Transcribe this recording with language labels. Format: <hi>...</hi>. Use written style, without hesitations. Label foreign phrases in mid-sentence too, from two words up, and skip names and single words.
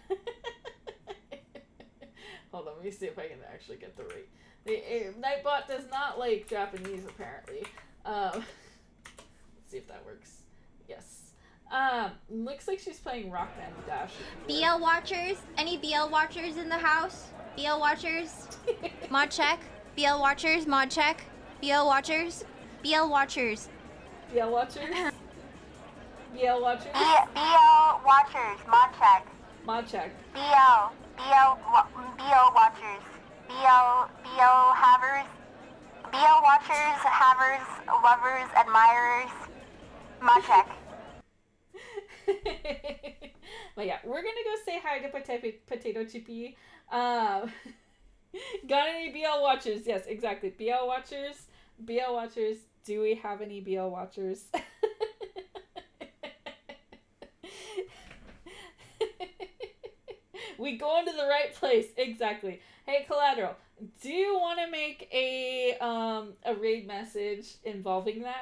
<en>Hold on, let me see if I can actually get the right. Nightbot does not like Japanese, apparently. Let's see if that works. Yes. Looks like she's playing Rock Band Dash. BL watchers? Any BL watchers in the house? BL watchers? Mod check. BL watchers, mod check. BL watchers. BL watchers. BL watchers? BL watchers? BL watchers, mod check. Mod check. BL watchers. BL havers. BL watchers, havers, lovers, admirers. Mod check. But yeah, we're gonna go say hi to Potato Chippy. Got any BL watchers? Yes, exactly. BL watchers. BL watchers. Do we have any BL watchers? We going to the right place. Exactly. Hey, Collateral, do you want to make a raid message involving that?</en>